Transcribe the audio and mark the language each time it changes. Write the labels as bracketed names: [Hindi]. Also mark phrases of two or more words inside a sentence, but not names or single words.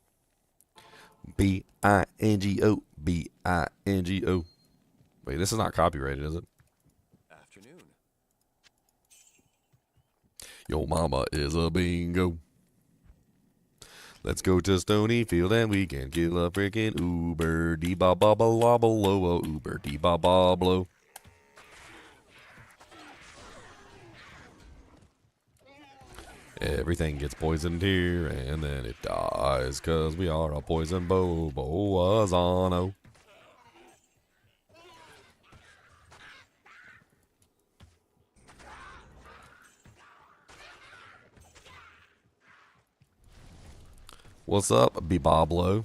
[English] B-I-N-G-O. B-I-N-G-O. Wait, this is not copyrighted, is it? Afternoon. Yo mama is a bingo. Let's go to Stonyfield and we can kill a freaking Uber. Dee-ba-ba-ba-la-ba-lo, Uber. Dee-ba-ba-blow. Everything gets poisoned here and then it dies, 'cause we are a poison boazano. What's up, Beboblo?